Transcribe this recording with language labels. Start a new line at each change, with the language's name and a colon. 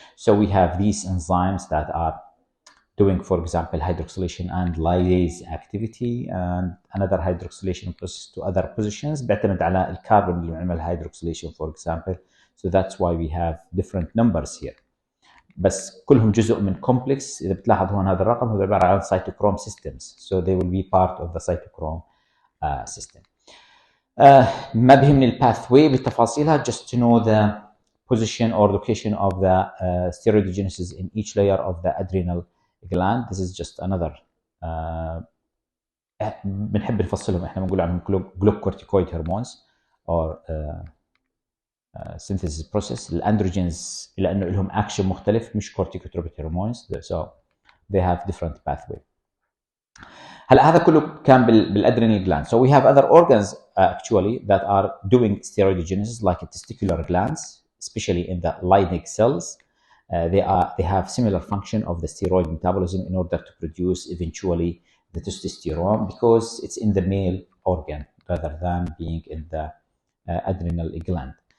English: So we have these enzymes that are doing, for example, hydroxylation and lysase activity, and another hydroxylation process to other positions
Arabic: بيعتمد على الكربون اللي بنعمل
English: hydroxylation, for example. So that's why we have different numbers here.
Arabic: بس كلهم جزء من complex. إذا بتلاحظ هون هذا الرقم هو عبارة عن cytochrome systems.
English: So they will be part of the cytochrome system.
Arabic: ما بهمني الباثوي بتفاصيلها,
English: just to know the position or location of the steroidogenesis in each layer of the adrenal gland. This is just another
Arabic: بنحب نفصلهم احنا بنقول عنهم
English: glucocorticoid hormones or synthesis process.
Arabic: الاندروجينز لانه لهم اكشن مختلف مش corticotropic hormones,
English: so they have different pathway.
Arabic: هلا هذا كله كان بالادرينال gland.
English: So we have other organs actually that are doing steroidogenesis, like testicular glands, especially in the Leydig cells. They have similar function of the steroid metabolism in order to produce eventually the testosterone, because it's in the male organ rather than being in the adrenal gland.